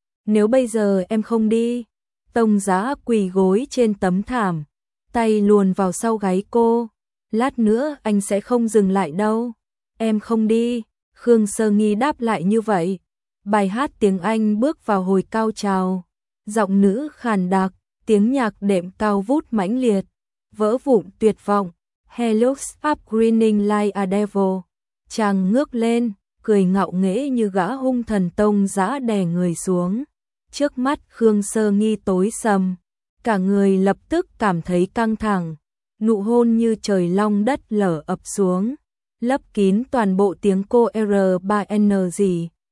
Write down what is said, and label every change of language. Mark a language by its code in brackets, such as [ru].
[vi] Nếu bây giờ em không đi, Tông Giá quỳ gối trên tấm thảm, tay luồn vào sau gáy cô. Lát nữa anh sẽ không dừng lại đâu. Em không đi, Khương Sơ Nghi đáp lại như vậy. Bài hát tiếng Anh bước vào hồi cao trào, giọng nữ khàn đặc, tiếng nhạc đệm cao vút mãnh liệt, vỡ vụn tuyệt vọng. [en] He looks up grinning like a devil. [vi] Chàng ngước lên, cười ngạo nghễ như gã hung thần. Tông Giá đè người xuống. Trước mắt Khương Sơ Nghi tối sầm, cả người lập tức cảm thấy căng thẳng. Nụ hôn như trời long đất lở ập xuống, lấp kín toàn bộ tiếng cô R3N gì.